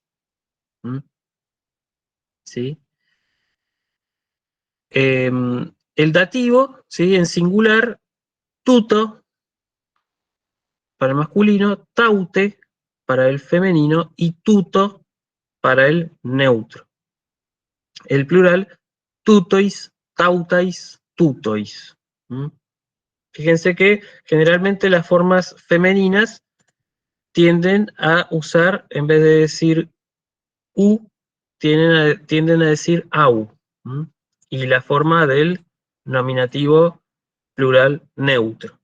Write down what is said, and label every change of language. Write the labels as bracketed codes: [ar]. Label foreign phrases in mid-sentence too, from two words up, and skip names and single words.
[es] ¿Mm? ¿Sí? El dativo, ¿sí? En singular, tuto para el masculino, taute para el femenino y tuto para el neutro. El plural, [el] τούτοις, ταύταις, τούτοις. [es] ¿Mm? Fíjense que generalmente las formas femeninas tienden a usar, en vez de decir u, tienden a decir au. ¿Mm? Y la forma del nominativo plural neutro.